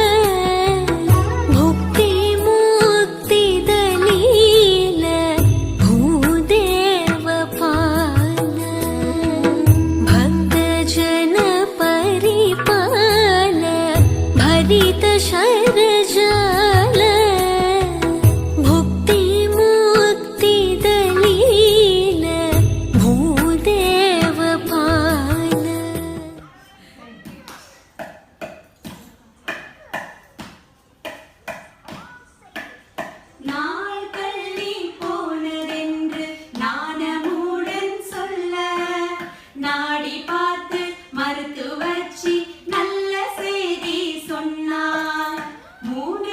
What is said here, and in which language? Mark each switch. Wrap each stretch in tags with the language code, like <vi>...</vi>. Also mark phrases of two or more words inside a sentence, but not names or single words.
<sa>भुक्ति मुक्ति दलील भूदेव पाल भक्तजन परिपाल भरित शरजाल भुक्ति मुक्ति दलील भूदेव पाल</sa> <ta>நாள் பள்ளி போனதென்று நாணமுடன் சொல்ல நாடி பார்த்து மருத்துவச்சி நல்ல செய்தி சொன்னார் 3</ta>